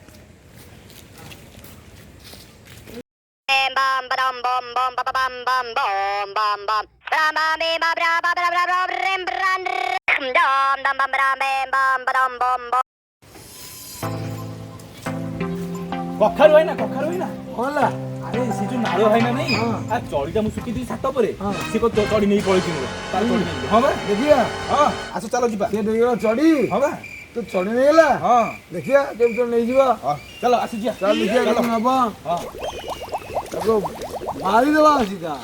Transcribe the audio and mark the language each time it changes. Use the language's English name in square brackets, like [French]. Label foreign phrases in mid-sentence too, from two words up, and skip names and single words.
[Odia] bam bam bam bam bam bam bam bam bam bam bam bam bam bam bam कखारु है ना होला ଆରେ ସେ ଯୋଉ ନାଳ ଭାଇନା ନାଇଁ ଆ ଚଢିଟା ମୁଁ ଶୁକେଇଥିଲି ଛାତ ଉପରେ ସେ ଚଢି ନେଇ ପଳେଇଛି ମୋର ତାର ଚଢି ନେଇ ହଁ ବା ଦେଖିବା ହଁ ଆସ ଚାଲ ଯିବା କିଏ ନେଇଗଲା ଚଢି ହଁ ବା ତୁ ଚଢି ନେଇଗଲା ହଁ ଦେଖିବା କେମିତି ଚଢି ନେଇଯିବା ଚାଲ ଆସି ଯିବା ଚାଲ ଦେଖିବା କେମିତି ନବା ତାକୁ ମାରିଦେବା ସିଧା